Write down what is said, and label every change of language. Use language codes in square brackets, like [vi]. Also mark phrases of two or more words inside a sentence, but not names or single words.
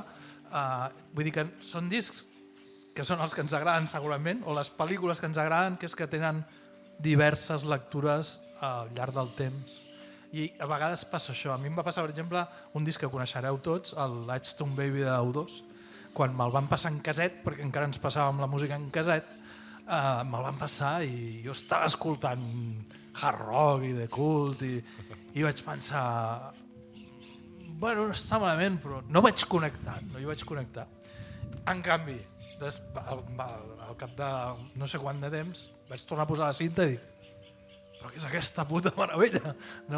[ca] Vull dir que són discs que són els que ens agraden segurament, o les pel·lícules que ens agraden, que és que tenen diverses lectures al llarg del temps. I a vegades passa això. A mi em va passar, per exemple, un disc que coneixereu tots, el Lightstone Baby de U2, quan me'l van passar en caset, perquè encara ens passàvem la música en caset, me'l van passar i jo estava escoltant [en] hard rock [ca] i The Cult i vaig pensar, bueno, no està malament, però no vaig connectar, no hi vaig connectar. En canvi, al cap de no sé quant de temps, vaig tornar a posar la cinta i dic, però què és aquesta puta meravella? No?